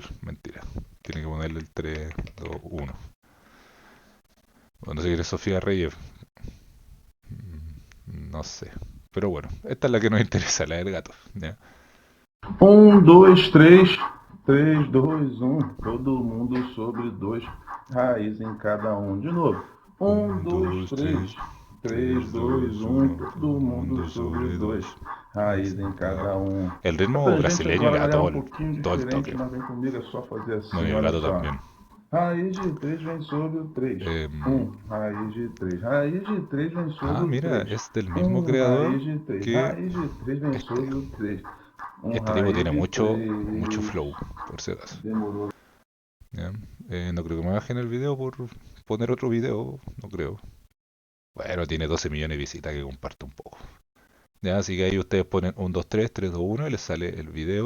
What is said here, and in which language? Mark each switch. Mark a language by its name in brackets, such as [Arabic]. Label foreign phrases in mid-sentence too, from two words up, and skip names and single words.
[Spanish] Mentira. Tiene que ponerle el 3, 2, 1. Bueno, si quiere Sofía Reyes. No sé. Pero bueno, esta es la que nos interesa, la del gato. ¿Ya? 2, 3, 3, 2, 1. [Portuguese] Todo mundo sobre dois. Raiz em cada um. De novo. 2, 2, 3, 3. 3, 3, 2, 2, 1. 1. Todo Todo mundo mundo sobre sobre dois. 2. Raiz em cada um. [Spanish] El [Portuguese] A [Spanish] ritmo [Portuguese] tangente [Spanish] brasileño le [Portuguese] agora [Spanish] da [Portuguese] vai dar [Spanish] todo [Portuguese] um [Spanish] el, [Portuguese] pouquinho [Spanish] todo el [Portuguese] diferente, [Spanish] toque. [Portuguese] mas vem comigo, é só fazer [Spanish] Bueno, [Portuguese] assim, [Spanish] y el [Portuguese] olha [Spanish] gato [Portuguese] só. [Spanish] también. [Portuguese] Raiz de 3 vem sobre o 3. Em, 1. Raiz de 3. Raiz de 3 vem sobre o [Spanish] Mira, [Portuguese] 3. [Spanish] es del mismo [Portuguese] 1. Raiz [Spanish] creador [Portuguese] de 3. [Spanish] que [Portuguese] Raiz de 3 vem [Spanish] este. [Portuguese] sobre o 3. [Spanish] Este tipo [Portuguese] Raiz [Spanish] tiene [Portuguese] de [Spanish] mucho [Portuguese] 3. [Spanish] flow, por si acaso. [Portuguese] Demorou. [Spanish] ¿Ya? No creo que me bajen el video por poner otro video, no creo. Bueno, tiene 12 millones de visitas que comparte un poco. Ya, así que ahí ustedes ponen 1, 2, 3, 3, 2, 1 y les sale el video.